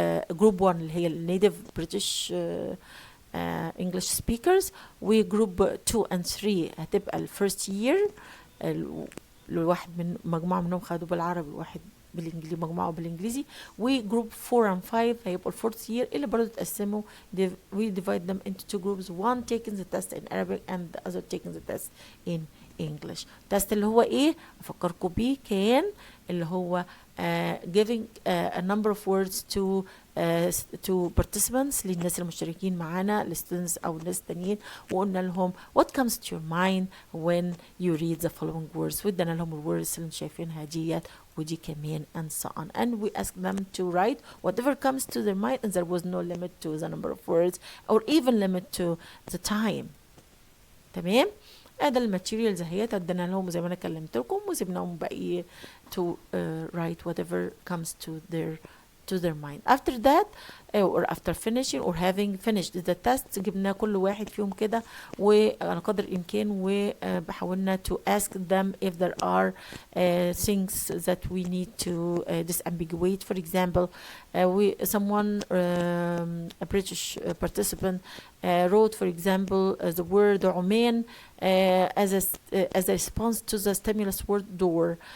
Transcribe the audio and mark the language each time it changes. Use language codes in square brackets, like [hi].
[en] group 1 [ar] اللي هي [en] النيتيف British English speakers، وجروب 2 and 3 هتبقى الفيرست يير. [ar] الواحد من مجموعة منهم خدوا بالعربي وواحد بالانجليزي، مجموعة بالانجليزي. وجروب 4 [en] and 5 [ar] هيبقوا الفورث يير اللي برضه اتقسموا. [en] we divide them into two groups, one taking the test in Arabic and the other taking the test in English. [ar] test اللي هو ايه؟ افكركم بيه، كان اللي هو [en] giving a number of words to to participants [ar] للناس المشتركين معانا لستودنتس أو ناس تانيين وقلنا لهم [en] what comes to your mind when you read the following words [ar] وادنا لهم الwords اللي شايفينها ديت ودي كمان [en] and so on and we ask them to write whatever comes to their mind and there was no limit to the number of words or even limit to the time. [ar] تمام. هذا الماتيريالز اهيت ادينا لهم زي ما انا كلمت لكم وسيبناهم بقى [en] to write whatever comes to their mind. After that or after finishing or having finished the test [ar] جبنا كل واحد فيهم كده وعلى قدر الإمكان وبحاولنا [en] to ask them if there are things that we need to disambiguate. For example, someone a British participant wrote, for example, the word عمان as a response to the stimulus word door.